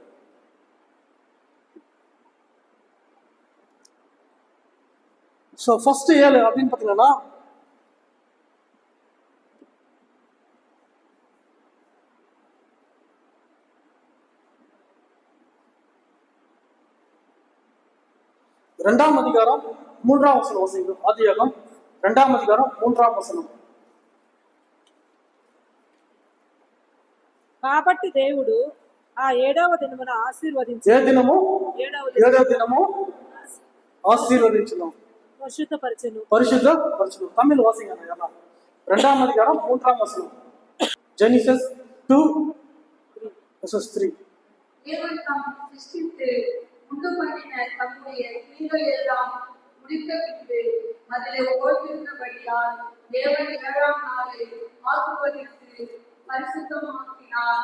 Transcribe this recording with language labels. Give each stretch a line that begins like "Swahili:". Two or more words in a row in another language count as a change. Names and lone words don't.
English: So first
Tamil: 7 அப்படின்னு பார்த்தீங்கன்னா இரண்டாம் அதிகாரம் 3ஆம் வசனம் வாசிக்கிறோம். ஆதியாகமம் 2ஆம் அதிகாரம் 3ஆம் వచనం.
Telugu: కాబట్టి దేవుడు ఆ 7వ దినమున ఆశీర్వదించి ఏడవ దినము ఆశీర్వదించును, పరిశుద్ధపరచును.
Tamil: தமிழ் வாசிங்க எல்லாம். 2ஆம் அதிகாரம் 3ஆம் வசனம். ஜெனிசிஸ் 2:3. தேவன் தாம் சிருஷ்டித்து உண்டு பண்ணின தம்முடைய கிரியைகள் எல்லாம் முடித்த பின்பு அதிலே ஓய்ந்திருந்தபடியால் தேவன் 7ஆம் நாளை ஆசீர்வதித்து பரிசுத்தமாக்கினார்.